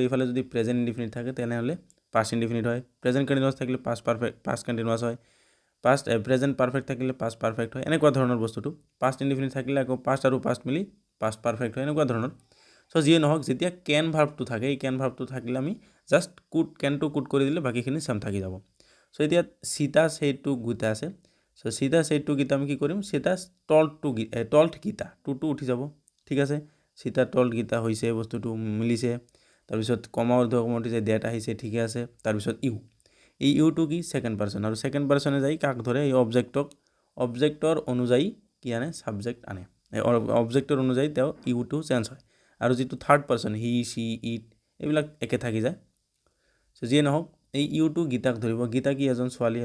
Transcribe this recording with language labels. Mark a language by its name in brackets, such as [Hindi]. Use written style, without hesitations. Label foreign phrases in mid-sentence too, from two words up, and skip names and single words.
[Assamese] এইফালে যদি [English] present indefinite [Assamese] থাকে তেনেহ'লে [English] past indefinite [Assamese] হয় [English] present continuous [Assamese] থাকিলে [English] past continuous [Assamese] হয় [English] past present perfect [Assamese] থাকিলে [English] past perfect [Assamese] হয় এনেকুৱা ধৰণৰ বস্তুটো [English] past indefinite [Assamese] থাকিলে আকৌ পাষ্ট আৰু পাষ্ট মিলি [English] past perfect [Assamese] হয় এনেকুৱা ধৰণৰ চ' যিয়ে নহওক যেতিয়া কেন ভাৰ্বটো থাকে এই কেন ভাৰ্বটো থাকিলে আমি জাষ্ট কেনটো কুট কৰি দিলে বাকীখিনি চেম থাকি যাব চ' এতিয়া সীতা [English] said to [Assamese] গীতা আছে চ' সীতা [English] said to [Assamese] গীতা আমি কি কৰিম সীতা told গীতা টুটো উঠি যাব ঠিক আছে সীতা told গীতা হৈছে বস্তুটো মিলিছে তাৰপিছত কমা অৰ্ধকমা উঠিছে ডেট আহিছে ঠিকে আছে তাৰপিছত এই ইউটো কি [English] second person [Assamese] আৰু ছেকেণ্ড পাৰ্চনে যাই কাক ধৰে এই অবজেক্টৰ অনুযায়ী কি আনে ছাবজেক্ট আনে অবজেক্টৰ অনুযায়ী তেওঁ ইউটো চেঞ্জ হয় আৰু যিটো [English] third person he she it [Assamese] এইবিলাক একে থাকি যায় চ' যিয়ে নহওক এই ইউটো গীতাক ধৰিব গীতা কি এজন ছোৱালী